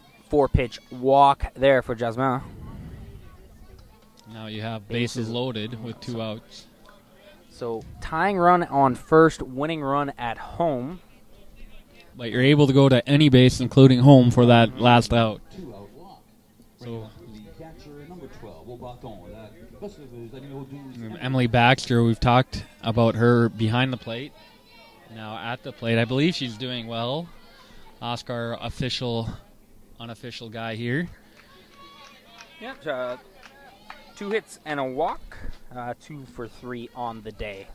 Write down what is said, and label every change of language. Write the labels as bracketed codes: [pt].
[en] 4-pitch walk there for Jasmin. Now you have bases loaded with 2 outs. So tying run on first, winning run at home. But you're able to go to any base, including home, for that last out. 2-out walk. So The catcher, number 12, [fr] au bâton, la numéro 12. [en] Emily Baxter, we've talked about her behind the plate. Now at the plate, I believe she's doing well. Oscar, unofficial guy here. Yep. 2 hits and a walk. 2 for 3 on the day.